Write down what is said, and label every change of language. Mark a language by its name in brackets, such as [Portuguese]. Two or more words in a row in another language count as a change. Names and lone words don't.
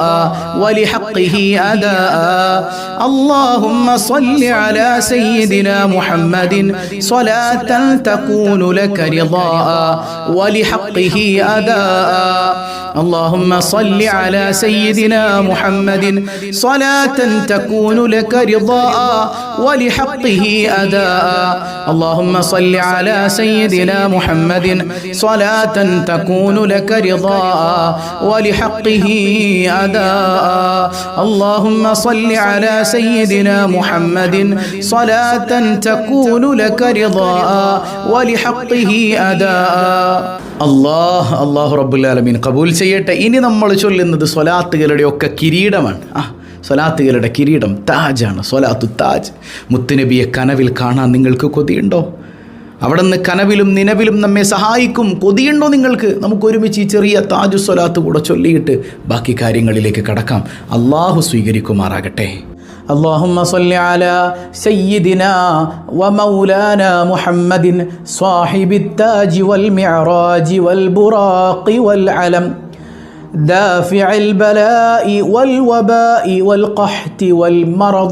[Arabic] ولحقه أداء اللهم صل على سيدنا محمد صلاة تكون لك رضاء ولحقه أداء اللهم صل على سيدنا محمد صلاة تكون لك رضاء ولحقه أداء اللهم صل على سيدنا محمد صلاة تكون لك رضاء ولحقه أداء اللهم صل على سيدنا محمد صلاة تكون لك رضاء ولحقه أداء [Malayalam] അല്ലാഹു റബ്ബുൽ ആലമീൻ കബൂൽ ചെയ്യട്ടെ. ഇനി നമ്മൾ ചൊല്ലുന്നത് സ്വലാത്തുകളുടെ ഒക്കെ കിരീടമാണ്. സ്വലാത്തുകളുടെ കിരീടം താജാണ്, സ്വലാത്തു താജ്. മുത്തുനബിയെ കനവിൽ കാണാൻ നിങ്ങൾക്ക് കൊതിയുണ്ടോ? അവിടെ നിന്ന് കനവിലും നിലവിലും നമ്മെ സഹായിക്കും. കൊതിയുണ്ടോ നിങ്ങൾക്ക്? നമുക്ക് ഒരുമിച്ച് ഈ ചെറിയ താജു സ്വലാത്ത് കൂടെ ചൊല്ലിയിട്ട് ബാക്കി കാര്യങ്ങളിലേക്ക് കടക്കാം. അള്ളാഹു സ്വീകരിക്കുമാറാകട്ടെ. [Arabic] اللهم صل على سيدنا ومولانا محمد صاحب التاج والمعراج والبراق والعلم دافع البلاء والوباء والقحط والمرض